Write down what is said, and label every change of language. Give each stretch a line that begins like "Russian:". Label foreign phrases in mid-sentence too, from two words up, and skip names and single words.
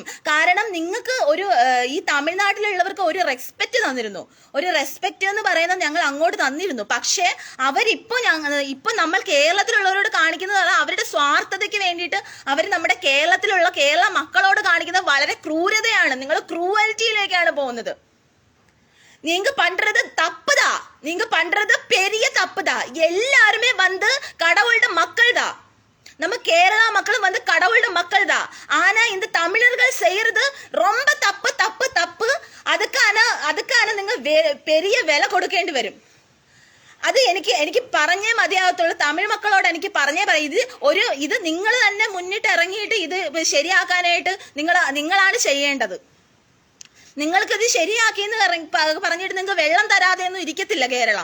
Malayalam: കാരണം നിങ്ങൾക്ക് ഈ തമിഴ്നാട്ടിലുള്ളവർക്ക് ഒരു റെസ്പെക്ട് തന്നിരുന്നു. ഒരു റെസ്പെക്ട് എന്ന് പറയുന്നത് ഞങ്ങൾ അങ്ങോട്ട് തന്നിരുന്നു. പക്ഷേ ഇപ്പൊ നമ്മൾ കേരളത്തിലുള്ളവരോട് കാണിക്കുന്നത് അവരുടെ സ്വാർത്ഥതയ്ക്ക് വേണ്ടിയിട്ട് അവർ നമ്മുടെ കേരള മക്കളോട് കാണിക്കുന്നത് വളരെ ക്രൂരതയാണ്. നിങ്ങൾ ക്രൂവൽറ്റിയിലേക്കാണ് പോകുന്നത്.
Tamil: நீங்க பண்றது தப்புதா, நீங்க பண்றது பெரிய தப்புதா. எல்லாருமே வந்து கடவுளோட மக்கள் தான். நம்ம கேரளா மக்களும் வந்து கடவுளோட மக்கள் தான். ஆனா இந்த தமிழர்கள் செய்யறது ரொம்ப தப்பு. அதுக்கான நீங்க பெரிய விலை
Malayalam: கொடுക്കേണ്ടി വരും. അത് എനിക്ക് പറഞ്ഞേ മതിയാകത്തുള്ളൂ. തമിഴ് മക്കളോട് എനിക്ക് പറഞ്ഞേ പറയാം. ഇത് നിങ്ങൾ തന്നെ മുന്നിട്ട് ഇറങ്ങിയിട്ട് ഇത് ശരിയാക്കാനായിട്ട് നിങ്ങളാണ് ചെയ്യേണ്ടത്. നിങ്ങൾക്കിത് ശരിയാക്കിയെന്ന് പറഞ്ഞിട്ട് നിങ്ങൾക്ക് വെള്ളം തരാതെ ഒന്നും ഇരിക്കത്തില്ല കേരളം.